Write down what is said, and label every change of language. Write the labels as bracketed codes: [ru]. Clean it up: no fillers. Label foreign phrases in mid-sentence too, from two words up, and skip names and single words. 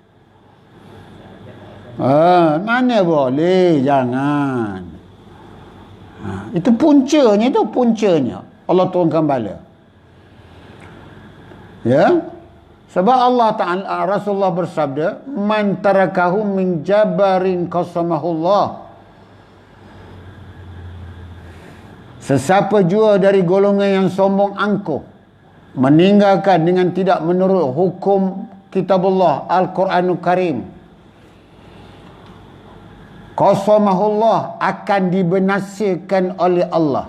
[ms] Mana boleh, jangan. Itu puncanya. Allah turunkan bala. Sebab [ar] الله تعالى, [ms] Rasulullah bersabda, [ar] من تركه من جبار قصمه الله. [ms] Sesiapa jua dari golongan yang sombong angkuh, meninggalkan dengan tidak menurut hukum kitabullah [ar] القرآن الكريم, [ms] qasamahullah, akan dibinasakan oleh Allah.